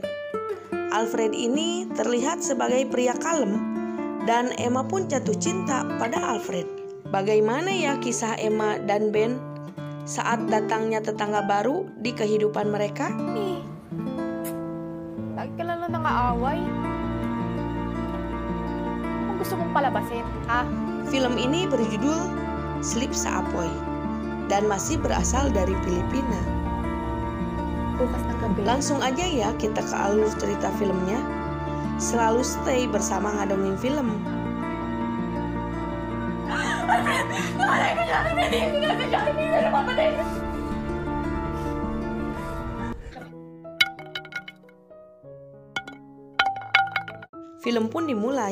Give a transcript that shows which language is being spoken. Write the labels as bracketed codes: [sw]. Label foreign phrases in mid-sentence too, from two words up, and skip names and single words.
[id] Alfred ini terlihat sebagai pria kalem, dan Emma pun jatuh cinta pada Alfred. Bagaimana ya kisah Emma dan Ben saat datangnya tetangga baru di kehidupan mereka? [tl] Lagi ka lang nangaaway. Kung gusto mong palabasin, ha? [id] Film ini berjudul Slip sa Apoy dan masih berasal dari Filipina. [tl] Bukas ng gabi. [id] Langsung aja ya kita ke alur cerita filmnya. Selalu stay bersama Ngadongin Film. Film pun dimulai.